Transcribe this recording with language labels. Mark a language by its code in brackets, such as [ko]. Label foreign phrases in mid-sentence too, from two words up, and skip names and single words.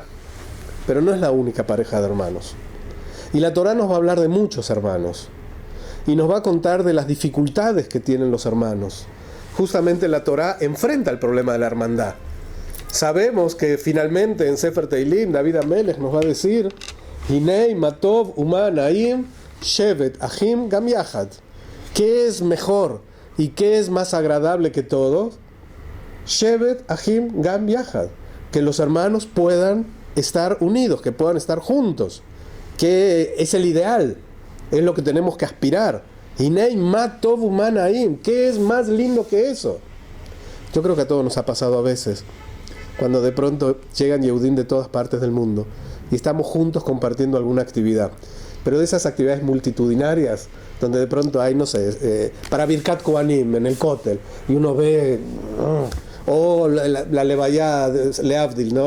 [es] Pero no es la única pareja de hermanos. Y la Torá nos va a hablar de muchos hermanos. Y nos va a contar de las dificultades que tienen los hermanos. Justamente la Torá enfrenta el problema de la hermandad. Sabemos que finalmente en Sefer Teilim, David Amelech nos va a decir: [he] הנה מה טוב ומה נעים שבת אחים גם יחד. [es] ¿Qué es mejor y qué es más agradable que todo? [he] שבת אחים גם יחד. [es] Que los hermanos puedan estar unidos, que puedan estar juntos. Que es el ideal, es lo que tenemos que aspirar. [he] הנה מה טוב ומה נעים. [es] ¿Qué es más lindo que eso? Yo creo que a todos nos ha pasado a veces, cuando de pronto llegan Yehudim de todas partes del mundo y estamos juntos compartiendo alguna actividad. Pero de esas actividades multitudinarias, donde de pronto hay, no sé, para [he] ברכת כהנים [es] en el Kotel, y uno ve, o la Levayá, Leavdil, ¿no?